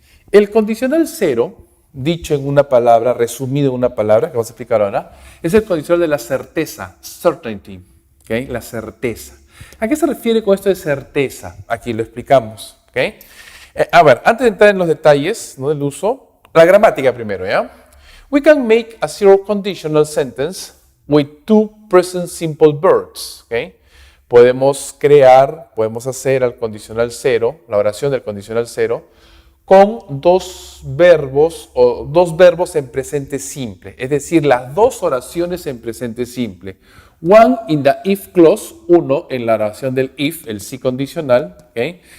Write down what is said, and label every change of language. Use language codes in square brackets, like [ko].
[es] El condicional 0, dicho en una palabra, resumido en una palabra, que vamos a explicar ahora, es el condicional de la certeza, certainty, ¿okay? La certeza. ¿A qué se refiere con esto de certeza? Aquí lo explicamos, ¿okay? A ver, antes de entrar en los detalles, ¿no? Del uso, la gramática primero, ¿ya? [en] We can make a zero conditional sentence with 2 present simple verbs, ¿okay? [es] Podemos hacer al condicional 0, la oración del condicional 0, con dos verbos en presente simple, es decir, las dos oraciones en presente simple. [en] One in the if clause, [es] uno en la oración del if, el sí condicional, ¿okay?